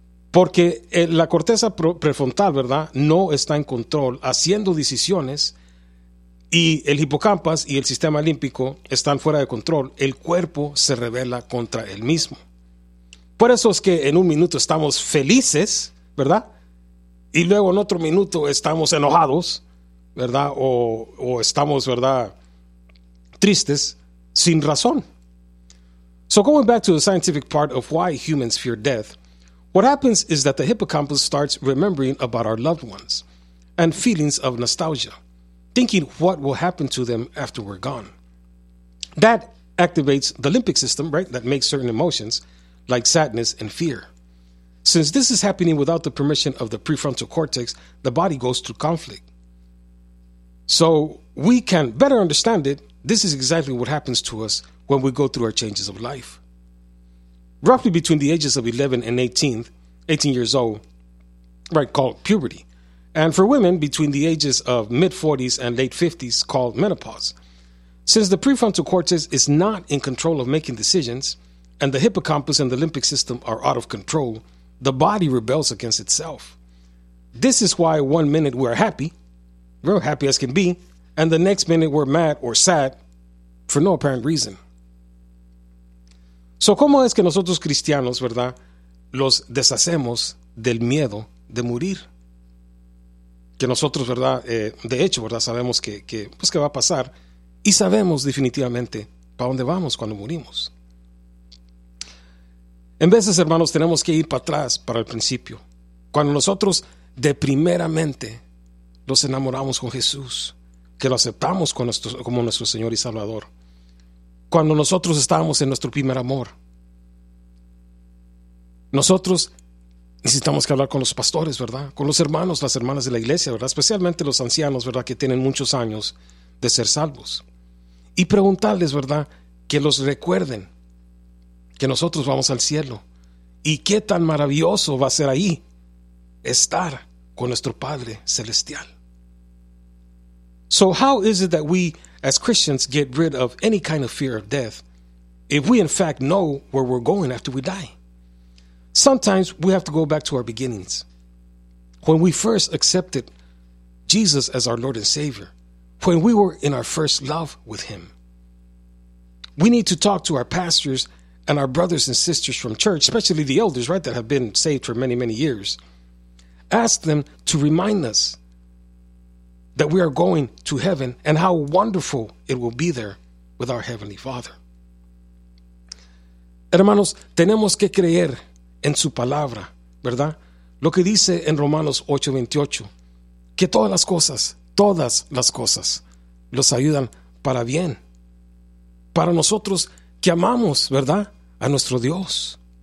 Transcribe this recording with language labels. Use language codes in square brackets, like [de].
[es] Porque la corteza prefrontal, ¿verdad?, no está en control, haciendo decisiones, y el hipocampo y el sistema límbico están fuera de control, el cuerpo se rebela contra él mismo. Por eso es que en un minuto estamos felices, ¿verdad?, y luego en otro minuto estamos enojados, ¿verdad?, o estamos, ¿verdad?, tristes, sin razón. [en] So going back to the scientific part of why humans fear death, what happens is that the hippocampus starts remembering about our loved ones and feelings of nostalgia, thinking what will happen to them after we're gone. That activates the limbic system, right, that makes certain emotions like sadness and fear. Since this is happening without the permission of the prefrontal cortex, the body goes through conflict. So we can better understand it. This is exactly what happens to us when we go through our changes of life. Roughly between the ages of 11 and 18 years old, right, called puberty. And for women, between the ages of mid-40s and late 50s, called menopause. Since the prefrontal cortex is not in control of making decisions, and the hippocampus and the limbic system are out of control, the body rebels against itself. This is why one minute we're happy, real happy as can be, and the next minute we're mad or sad for no apparent reason. [es] So, ¿cómo es que nosotros cristianos, verdad, los deshacemos del miedo de morir? Que nosotros, verdad, de hecho, verdad, sabemos que pues qué va a pasar y sabemos definitivamente para dónde vamos cuando morimos. En veces, hermanos, tenemos que ir para atrás, para el principio. Cuando nosotros de primeramente los enamoramos con Jesús, que lo aceptamos como nuestro Señor y Salvador. Cuando nosotros estábamos en nuestro primer amor, nosotros necesitamos que hablar con los pastores, ¿verdad? Con los hermanos, las hermanas de la iglesia, ¿verdad? Especialmente los ancianos, ¿verdad?, que tienen muchos años de ser salvos. Y preguntarles, ¿verdad?, que los recuerden que nosotros vamos al cielo. ¿Y qué tan maravilloso va a ser ahí estar con nuestro Padre Celestial? [en] So how is it that we as Christians get rid of any kind of fear of death if we in fact know where we're going after we die? Sometimes we have to go back to our beginnings. When we first accepted Jesus as our Lord and Savior, when we were in our first love with Him, we need to talk to our pastors and our brothers and sisters from church, especially the elders, right, that have been saved for many, many years. Ask them to remind us that we are going to heaven and how wonderful it will be there with our Heavenly Father. [es] Hermanos, tenemos que creer en su palabra, ¿verdad? Lo que dice en Romanos 8:28, que todas las cosas, los ayudan para bien. Para nosotros que amamos, ¿verdad?, a nuestro Dios.